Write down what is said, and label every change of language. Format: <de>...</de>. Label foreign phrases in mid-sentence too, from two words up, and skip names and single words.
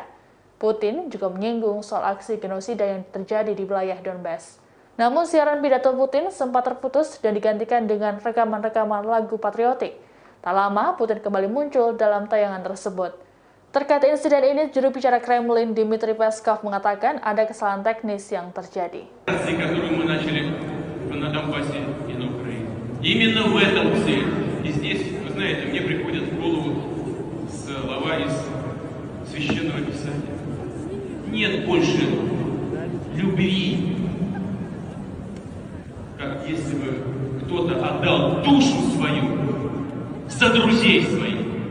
<id>Putin juga menyinggung soal aksi genosida yang terjadi di wilayah Donbas. Namun siaran pidato Putin sempat terputus dan digantikan dengan rekaman-rekaman lagu patriotik. Tak lama, Putin kembali muncul dalam tayangan tersebut. Terkait insiden ini, juru bicara Kremlin Dmitry Peskov mengatakan ada kesalahan teknis yang terjadi.</id> <ru>Именно в этом цель. И здесь, вы знаете, мне приходят в голову слова из Священного Писания. Нет больше любви, как если бы кто-то отдал душу свою за друзей своих.</ru>